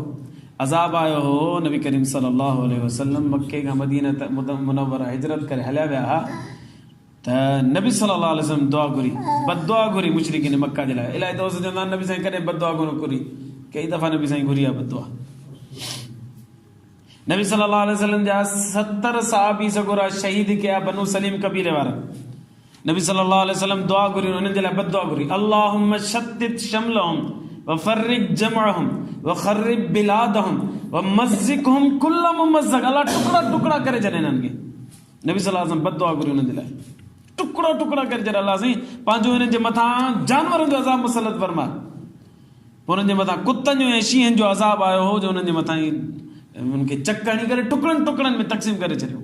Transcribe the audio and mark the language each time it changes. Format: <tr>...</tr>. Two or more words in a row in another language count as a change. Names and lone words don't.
<sd>अज़ाब आयो हो नबी करीम</sd> <ar>صلى الله عليه وسلم</ar> <sd>मक्के खां मदीना मुनव्वरा हिजरत करे हलिया विया हा, त नबी</sd> <ar>صلى الله عليه وسلم</ar> <sd>दुआ घुरी, बददुआ घुरी मुशरिकीन मक्का जे लाइ। इलाही दोस्त चवंदा आहिनि नबी साईं कॾहिं बददुआ कोन घुरी, कई दफ़ा नबी साईं घुरी आहे बददुआ। नबी</sd> <ar>صلى الله عليه وسلم</ar> <sd>जा 70 सहाबी सगोरा शहीद कया बनु सलीम कबीले वारा। नबी</sd> <ar>صلى الله عليه وسلم</ar> <sd>दुआ घुरी, उन्हनि जे लाइ बददुआ घुरी,</sd> <ar>اللهم شتت شملهم وفرق جمعهم وخرب بلادهم ومزقهم كل ممزق.</ar> <sd>अल्लाह टुकड़ा टुकड़ा करे छॾे हिननि खे। नबी</sd> <ar>صلى الله عليه وسلم</ar> <sd>बददुआ घुरी उन्हनि जे लाइ, टुकड़ा टुकड़ा करे छॾे अल्लाह साईं, पंहिंजो हिननि जे मथां जानवरनि जो अज़ाब मुसलत फरमा। पोइ हुननि जे मथां कुतनि जो ऐं शींहनि जो अज़ाब आयो हो जो हुननि जे मथां उनखे चक हणी करे टुकड़नि टुकड़नि में तक़सीम करे छॾियो।</sd>